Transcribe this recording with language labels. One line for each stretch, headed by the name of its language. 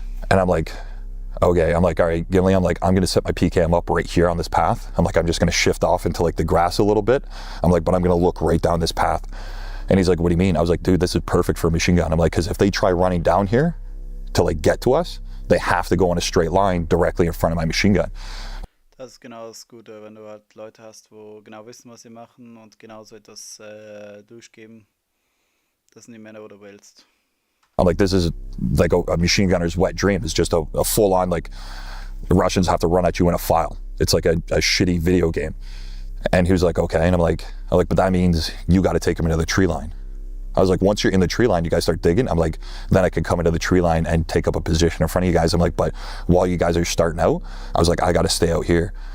English: And I'm like, okay, I'm like, all right, Gimli, I'm like, I'm gonna set my PKM up right here on this path. I'm like, I'm just gonna shift off into like the grass a little bit. I'm like, but I'm gonna look right down this path. And he's like, what do you mean? I was like, dude, this is perfect for a machine gun. I'm like, because if they try running down here to like get to us, they have to go in a straight line directly in front of my machine gun.
German: Das ist genau das Gute, wenn du halt Leute hast, wo genau wissen, was sie machen und genau so etwas durchgeben. Das sind die Männer, wo du willst.
English: I'm like, this is like a machine gunner's wet dream. It's just a full-on, like, the Russians have to run at you in a file. It's like a shitty video game. And he was like, okay. And I'm like, but that means you got to take him into the tree line. I was like, once you're in the tree line, you guys start digging. I'm like, then I can come into the tree line and take up a position in front of you guys. I'm like, but while you guys are starting out, I was like, I got to stay out here.